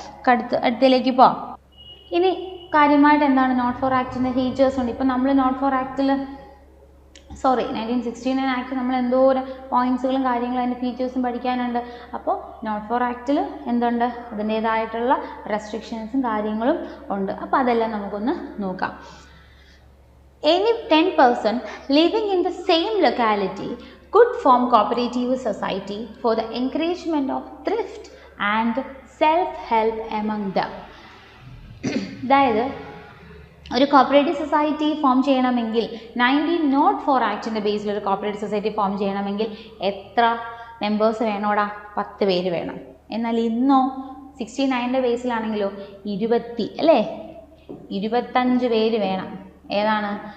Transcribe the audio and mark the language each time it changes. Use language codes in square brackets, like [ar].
[ml] അടുത്തതിലേക്ക് പോവാം. ഇനി കാര്യമായിട്ട് എന്താണ് നോട്ട് ഫോർ ആക്ടിൻ്റെ ഫീച്ചേഴ്സ് ഉണ്ട്. ഇപ്പം നമ്മൾ നോട്ട് ഫോർ ആക്ടിൽ 1969 ആക്ട് നമ്മൾ എന്തോരം പോയിൻറ്റ്സുകളും കാര്യങ്ങളും അതിൻ്റെ ഫീച്ചേഴ്സും പഠിക്കാനുണ്ട്. അപ്പോൾ നോട്ട് ഫോർ ആക്ടിൽ എന്തുണ്ട്? അതിൻ്റേതായിട്ടുള്ള റെസ്ട്രിക്ഷൻസും കാര്യങ്ങളും ഉണ്ട്. അപ്പോൾ അതെല്ലാം നമുക്കൊന്ന് നോക്കാം. [en] Any 10 person living in the same locality could form cooperative society for the encouragement of thrift and self-help among them. [ml] അതായത് ഒരു കോപ്പറേറ്റീവ് സൊസൈറ്റി ഫോം ചെയ്യണമെങ്കിൽ 1904 ആക്ടിൻ്റെ ബേസിൽ ഒരു കോപ്പറേറ്റീവ് സൊസൈറ്റി ഫോം ചെയ്യണമെങ്കിൽ എത്ര മെമ്പേഴ്സ് വേണോടാ? 10 പേര് വേണം. എന്നാൽ ഇന്നോ 69ൻ്റെ ബേസിലാണെങ്കിലോ 25 പേര് വേണം. ഏതാണ്?